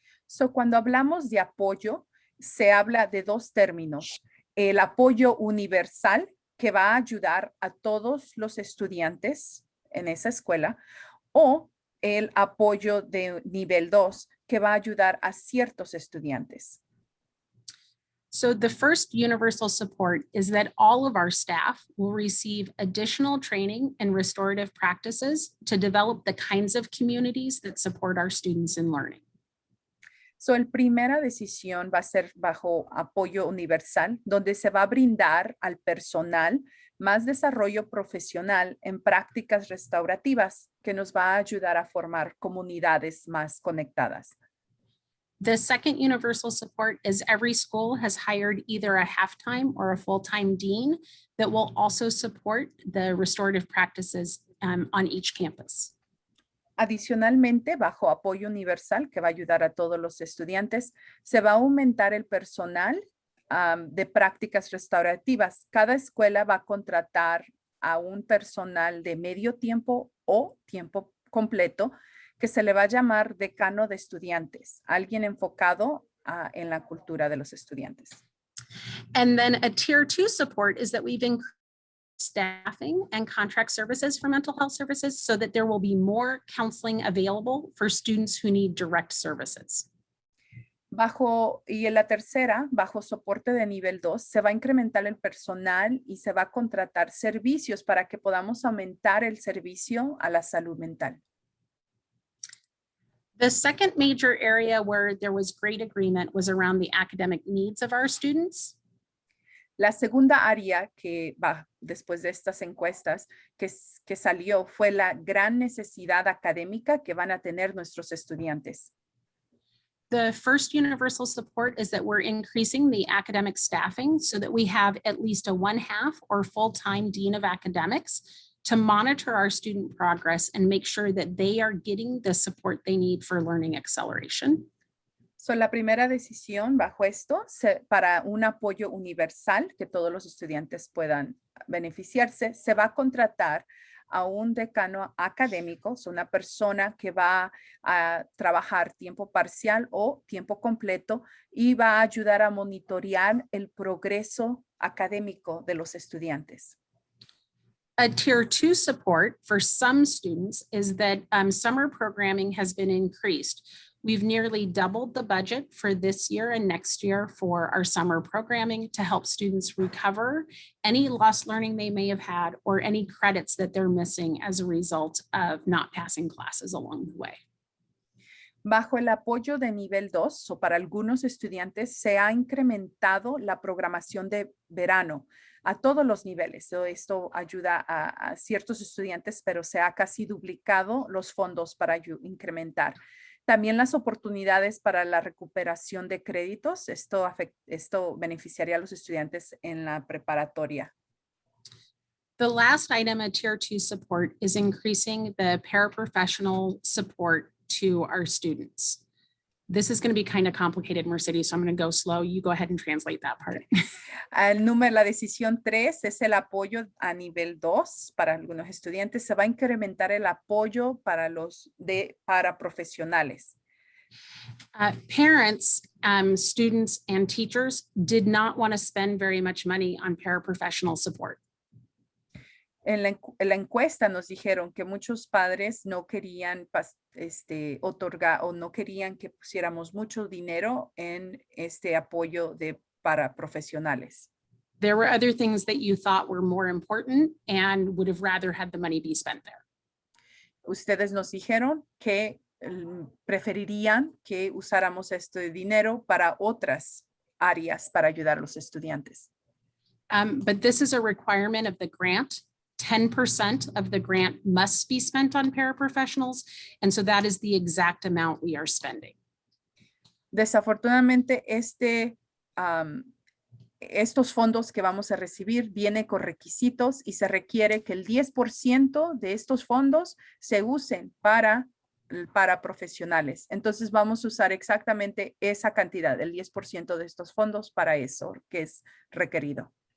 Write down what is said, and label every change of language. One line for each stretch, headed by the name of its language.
Spanish: So cuando hablamos de apoyo, se habla de dos términos. El apoyo universal, que va a ayudar a todos los estudiantes en esa escuela, o el apoyo de nivel 2, que va a ayudar a ciertos estudiantes.
English: So the first universal support is that all of our staff will receive additional training and restorative practices to develop the kinds of communities that support our students in learning.
Spanish: So, la primera decisión va a ser bajo apoyo universal, donde se va a brindar al personal más desarrollo profesional en prácticas restaurativas que nos va a ayudar a formar comunidades más conectadas.
English: The second universal support is every school has hired either a half-time or a full-time dean that will also support the restorative practices on each campus.
Spanish: Adicionalmente, bajo apoyo universal, que va a ayudar a todos los estudiantes, se va a aumentar el personal de prácticas restaurativas. Cada escuela va a contratar a un personal de medio tiempo o tiempo completo que se le va a llamar decano de estudiantes, alguien enfocado en la cultura de los estudiantes.
English: And then a tier 2 support is that we've increased staffing and contract services for mental health services so that there will be more counseling available for students who need direct services.
Spanish: Y en la tercera, bajo soporte de nivel 2, se va a incrementar el personal y se va a contratar servicios para que podamos aumentar el servicio a la salud mental.
English: The second major area where there was great agreement was around the academic needs of our students.
Spanish: La segunda área que va después de estas encuestas que salió fue la gran necesidad académica que van a tener nuestros estudiantes.
English: The first universal support is that we're increasing the academic staffing so that we have at least a 1/2 or full-time dean of academics to monitor our student progress and make sure that they are getting the support they need for learning acceleration.
Spanish: So, la primera decisión bajo esto, para un apoyo universal que todos los estudiantes puedan beneficiarse, se va a contratar a un decano académico, una persona que va a trabajar tiempo parcial o tiempo completo y va a ayudar a monitorear el progreso académico de los estudiantes.
English: A tier 2 support for some students is that summer programming has been increased. We've nearly doubled the budget for this year and next year for our summer programming to help students recover any lost learning they may have had or any credits that they're missing as a result of not passing classes along the way.
Spanish: Bajo el apoyo de nivel 2, o para algunos estudiantes, se ha incrementado la programación de verano a todos los niveles. Esto ayuda a ciertos estudiantes, pero se ha casi duplicado los fondos para incrementar. También las oportunidades para la recuperación de créditos. Esto beneficiaría a los estudiantes en la preparatoria.
English: The last item of tier 2 support is increasing the paraprofessional support to our students. This is going to be kind of complicated, Mercedes, so I'm going to go slow. You go ahead and translate that part.
Spanish: La decisión 3 es el apoyo a nivel 2 para algunos estudiantes. Se va a incrementar el apoyo para los paraprofesionales.
English: Parents, students, and teachers did not want to spend very much money on paraprofessional support.
Spanish: En la encuesta nos dijeron que muchos padres no querían otorgar o no querían que pusiéramos mucho dinero en este apoyo para profesionales.
English: There were other things that you thought were more important and would have rather had the money be spent there.
Spanish: Ustedes nos dijeron que preferirían que usáramos este dinero para otras áreas para ayudar a los estudiantes.
English: But this is a requirement of the grant. 10% of the grant must be spent on paraprofessionals. And so that is the exact amount we are spending.
Spanish: Desafortunadamente, estos fondos que vamos a recibir vienen con requisitos y se requiere que el 10% de estos fondos se usen para profesionales. Entonces vamos a usar exactamente esa cantidad, el 10% de estos fondos para eso que es requerido.